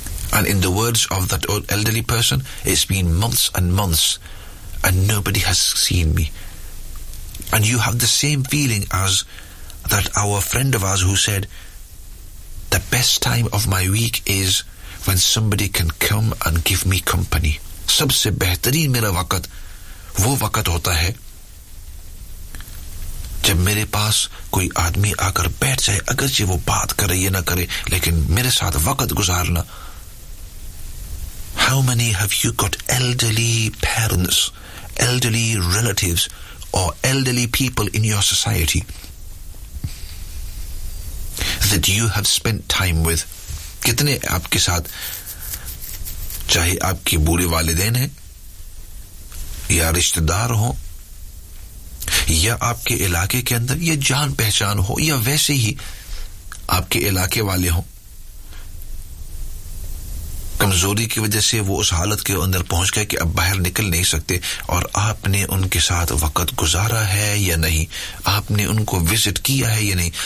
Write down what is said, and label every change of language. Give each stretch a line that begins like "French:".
English: And in the words of that old elderly person, it's been months and months and nobody has seen me. And you have the same feeling as that our friend of ours who said, the best time of my week is when somebody can come and give me company.
Hindi: सबसे बेहतरीन मेरा वक्त वो वक्त होता है जब मेरे पास कोई आदमी आकर बैठ जाए, अगर जी वो बात करे या ना करे, लेकिन मेरे साथ वक्त गुजारना।
English: How many have you got elderly parents, elderly relatives, or elderly people in your society that you have spent time with?
Hindi: कितने आपके साथ, चाहे आपके बूढ़े वालिदैन हैं या रिश्तेदार हो या आपके इलाके के अंदर या जान पहचान हो या वैसे ही आपके इलाके वाले हो, कमजोरी की वजह से वो उस हालत के अंदर पहुंच गए कि अब बाहर निकल नहीं सकते, और आपने उनके साथ वक्त गुजारा है या नहीं, आपने उनको विजिट किया है या नहीं।